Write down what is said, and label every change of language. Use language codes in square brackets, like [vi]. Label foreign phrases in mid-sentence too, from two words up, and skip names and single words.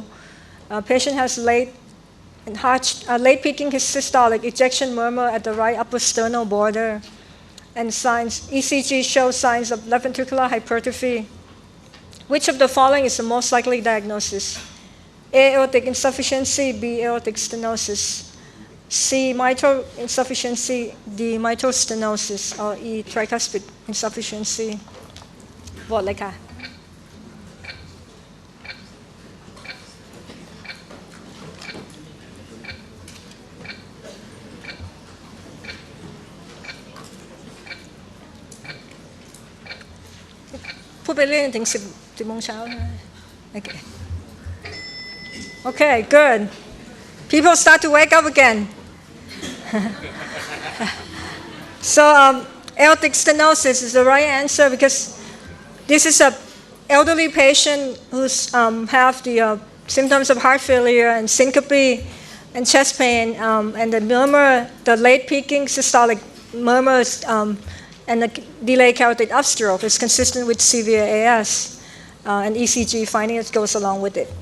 [en] Patient has late peaking systolic ejection murmur at the right upper sternal border. And ECG shows signs of left ventricular hypertrophy. Which of the following is the most likely diagnosis? A, aortic insufficiency. B, aortic stenosis. C, mitral insufficiency. D, mitral stenosis. Or E, tricuspid insufficiency. [th] โหวตเลยค่ะ พูดไปเรื่อยถึง10 โมงเช้านะ Okay. [en] Okay, good. People start to wake up again. So aortic stenosis is the right answer because this is an elderly patient who's have the symptoms of heart failure and syncope and chest pain and the murmur, the late peaking systolic murmurs and the delayed carotid upstroke is consistent with severe AS and ECG finding that goes along with it.